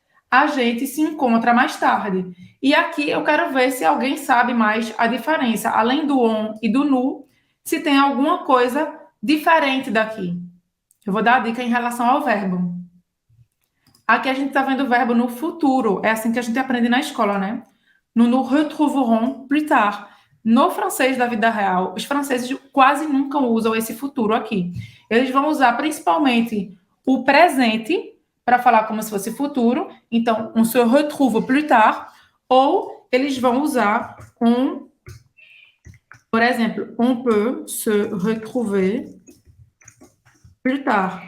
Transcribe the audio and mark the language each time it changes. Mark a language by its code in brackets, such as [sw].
[pt] A gente se encontra mais tarde. E aqui eu quero ver se alguém sabe mais a diferença, além do on e do nu, se tem alguma coisa diferente daqui. Eu vou dar a dica em relação ao verbo. Aqui a gente está vendo o verbo no futuro. É assim que a gente aprende na escola, né? [fr] Nous nous retrouverons plus tard. [pt] No francês da vida real, os franceses quase nunca usam esse futuro aqui. Eles vão usar principalmente o presente para falar como se fosse futuro. Então, [fr] on se retrouve plus tard. [pt] Ou eles vão usar por exemplo, [fr] on peut se retrouver plus tard.